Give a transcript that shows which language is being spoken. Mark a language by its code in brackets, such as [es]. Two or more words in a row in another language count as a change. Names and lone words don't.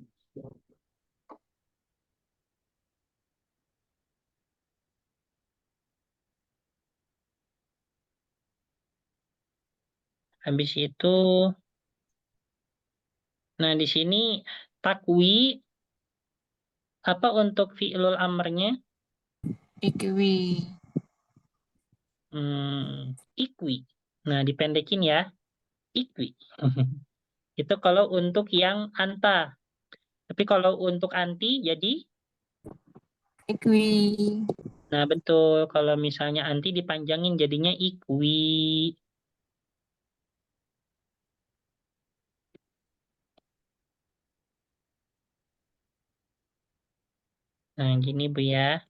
[id] Habis itu, nah di sini takwi, apa untuk fi'lul amrnya? Ikwi. Ikwi. Nah, dipendekin ya, ikwi. Itu kalau untuk yang anta. Tapi kalau untuk anti, jadi, Ikwi. nah betul. Kalau misalnya anti dipanjangin, jadinya ikwi. Nah, gini Bu ya.